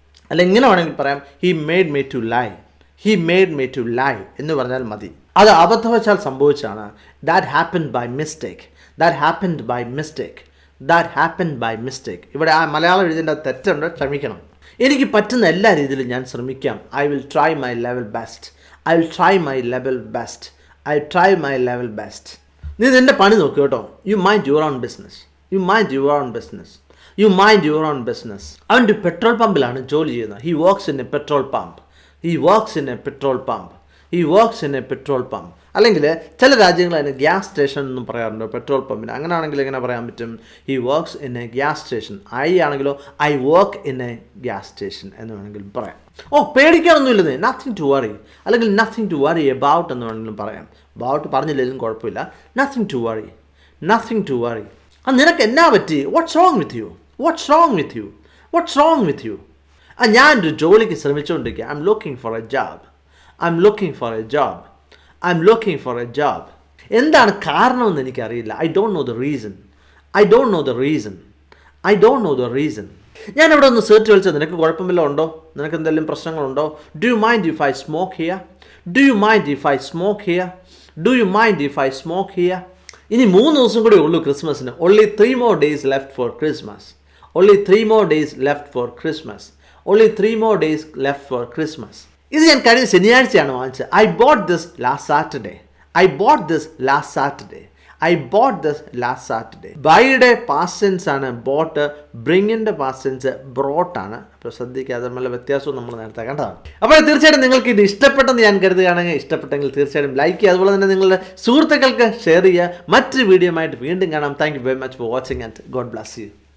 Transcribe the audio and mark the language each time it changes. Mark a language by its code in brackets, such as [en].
[ml] അല്ല, ഇങ്ങനെ വേണമെങ്കിൽ പറയാം, [en] He made me to lie. He made me to lie [ml] എന്ന് പറഞ്ഞാൽ മതി. അത് അബദ്ധവശാൽ സംഭവിച്ചാണ്. [en] That happened by mistake. That happened by mistake. That happened by mistake. [ml] ഇവിടെ മലയാളം എഴുതേണ്ട തെറ്റുണ്ട്, ക്ഷമിക്കണം. എനിക്ക് പറ്റുന്ന എല്ലാ രീതിയിലും ഞാൻ ശ്രമിക്കാം. [en] I will try my level best. I will try my level best. I will try my level best. [ml] നീ നിൻ്റെ പണി നോക്കുക കേട്ടോ. [en] You mind your own business. You mind your own business. You mind your own business. [ml] അവൻ്റെ petrol പമ്പിലാണ് ജോലി ചെയ്യുന്നത്. [en] He works in a petrol pump. He works in a petrol pump. He works in a petrol pump. [ml] അല്ലെങ്കിൽ ചില രാജ്യങ്ങൾ അതിന് gas station എന്നും പറയാറുണ്ട് petrol പമ്പിന്. അങ്ങനെയാണെങ്കിൽ എങ്ങനെ പറയാൻ പറ്റും? [en] He works in a gas station. [ml] ആണെങ്കിലോ [en] I work in a gas station [ml] എന്ന് വേണമെങ്കിലും പറയാം. പേടിക്കാനൊന്നുമില്ലെന്നേ. [en] Nothing to worry. [ml] അല്ലെങ്കിൽ [en] nothing to worry about [ml] എന്ന് വേണമെങ്കിലും പറയാം. അബൌട്ട് പറഞ്ഞില്ലെങ്കിലും കുഴപ്പമില്ല. [en] Nothing to worry. Nothing to worry. [ml] നിനക്ക് എന്നാ പറ്റി? [en] What's wrong with you? What's wrong with you? What's wrong with you? [ml] ഞാനൊരു ജോലിക്ക് ശ്രമിച്ചുകൊണ്ടിരിക്കുക. [en] I'm looking for a job. I'm looking for a job. I'm looking for a job. [ml] എന്താണ് കാരണമെന്ന് എനിക്കറിയില്ല. [en] I don't know the reason. I don't know the reason. I don't know the reason. [ml] ഞാൻ ഇവിടെ ഒന്ന് search വിളിച്ചത്. നിനക്ക് കുഴപ്പമില്ല ഉണ്ടോ? നിനക്ക് എന്തെങ്കിലും പ്രശ്നങ്ങളുണ്ടോ? [en] Do you mind if I smoke here? Do you mind if I smoke here? Do you mind if I smoke here? [ml] ഇനി 3 ദിവസം കൂടി ഉള്ളൂ ക്രിസ്മസിന്. [en] only 3 more days left for Christmas. only 3 more days left for Christmas. only 3 more days left for Christmas. [ml] ഇത് ഞാൻ കഴിഞ്ഞ ശനിയാഴ്ചയാണ് വാങ്ങിച്ചത്. [en] I bought this last Saturday. I bought this last Saturday. I bought this last Saturday. [ml] ബൈയുടെ past tense ആണ് boat, ബ്രിങ്ങിൻ്റെ past tense brought ആണ്. അപ്പോൾ ശ്രദ്ധിക്കുക, അത് തമ്മിലുള്ള വ്യത്യാസവും നമ്മൾ നേരത്തെ കണ്ടതാണ്. അപ്പോൾ തീർച്ചയായിട്ടും നിങ്ങൾക്ക് ഇത് ഇഷ്ടപ്പെട്ടെന്ന് ഞാൻ കരുതുകയാണെങ്കിൽ, ഇഷ്ടപ്പെട്ടെങ്കിൽ തീർച്ചയായിട്ടും ലൈക്ക് ചെയ്യുക. അതുപോലെ തന്നെ നിങ്ങളുടെ സുഹൃത്തുക്കൾക്ക് ഷെയർ ചെയ്യുക. മറ്റൊരു വീഡിയോ ആയിട്ട് വീണ്ടും കാണാം. [en] Thank you very much for watching and God bless you.